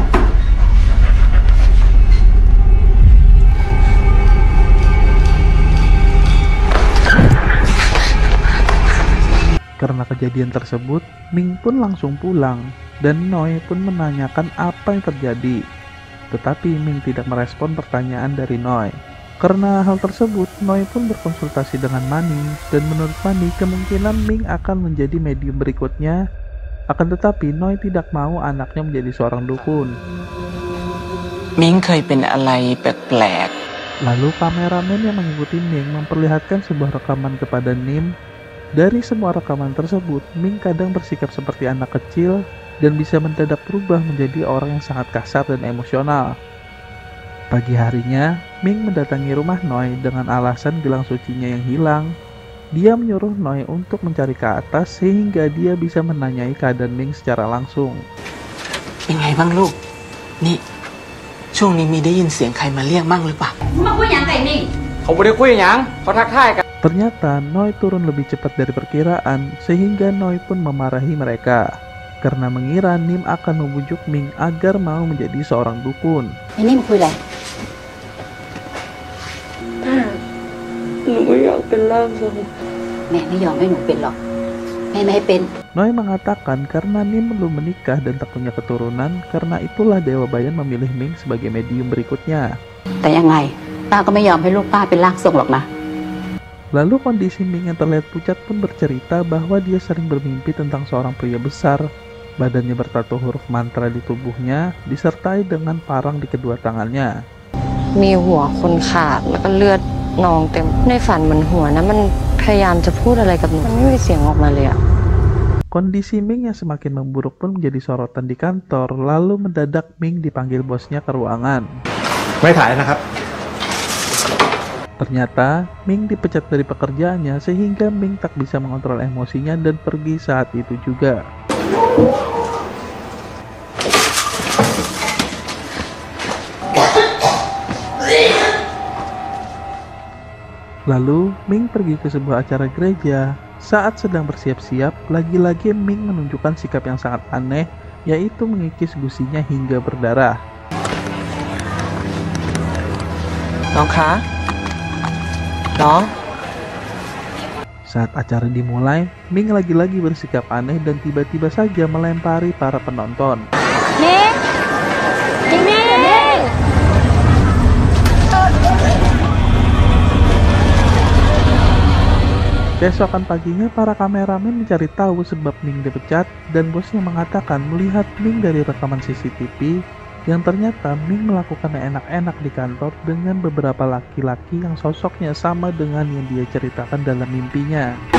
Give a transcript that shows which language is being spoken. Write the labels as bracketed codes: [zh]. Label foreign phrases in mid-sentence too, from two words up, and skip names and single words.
[id] Karena kejadian tersebut, Ming pun langsung pulang dan Noi pun menanyakan apa yang terjadi. Tetapi Ming tidak merespon pertanyaan dari Noi. Karena hal tersebut, Noi pun berkonsultasi dengan Mani dan menurut Mani kemungkinan Ming akan menjadi medium berikutnya. Akan tetapi Noi tidak mau anaknya menjadi seorang dukun. [th] มิงเคยเป็นอะไรแปลก [id] Lalu kameramen yang mengikuti Ming memperlihatkan sebuah rekaman kepada Nim. Dari semua rekaman tersebut, Ming kadang bersikap seperti anak kecil dan bisa mendadak berubah menjadi orang yang sangat kasar dan emosional. Pagi harinya, Ming mendatangi rumah Noi dengan alasan gelang sucinya yang hilang. Dia menyuruh Noi untuk mencari ke atas sehingga dia bisa menanyai keadaan Ming secara langsung. [th] ๆเป็นไงบ้างลูก นี่ ช่วงนี้มีได้ยินเสียงใครมาเรียกมั่งหรือเปล่า มึงมาคุยยังไงนี่ เขาไม่ได้คุยหยังเขาทักทายกัน [id] Ternyata Noi turun lebih cepat dari perkiraan sehingga Noi pun memarahi mereka karena mengira Nim akan membujuk Ming agar mau menjadi seorang dukun. [th] ไอ้นี่มันคุยอะไร หนูไม่อยากเป็นร่างทรง แม่ไม่ยอมให้หนูเป็นหรอกแม่ไม่ให้เป็น [id] Noi mengatakan karena Nim belum menikah dan tak punya keturunan, karena itulah Dewa Bayan memilih Ming sebagai medium berikutnya. [th] แต่ยังไงป้าก็ไม่ยอมให้ลูกป้าเป็นร่างทรงหรอกนะ [id] Lalu kondisi Ming yang terlihat pucat pun bercerita bahwa dia sering bermimpi tentang seorang pria besar. Badannya bertato huruf mantra di tubuhnya, disertai dengan parang di kedua tangannya. [th] มีหัวคนขาดแล้วก็เลือดนองเต็มในฝันเหมือนหัวนะมันพยายามจะพูดอะไรกับหนูมันไม่มีเสียงออกมาเลยอะ [id] Kondisi Ming yang semakin memburuk pun menjadi sorotan di kantor, lalu mendadak Ming dipanggil bosnya ke ruangan. [th] ไม่ถ่ายนะครับ [id] Ternyata Ming dipecat dari pekerjaannya sehingga Ming tak bisa mengontrol emosinya dan pergi saat itu juga. Lalu Ming pergi ke sebuah acara gereja. Saat sedang bersiap-siap, lagi-lagi Ming menunjukkan sikap yang sangat aneh, yaitu mengikis gusinya hingga berdarah. [th] น้องคะ น้อง [id] Saat acara dimulai, Ming lagi-lagi bersikap aneh dan tiba-tiba saja melempari para penonton. Ning! Ning! Keesokan paginya, para kameramen mencari tahu sebab Ming dipecat dan bosnya mengatakan melihat Ming dari rekaman CCTV yang ternyata Ming melakukan enak-enak di kantor dengan beberapa laki-laki yang sosoknya sama dengan yang dia ceritakan dalam mimpinya.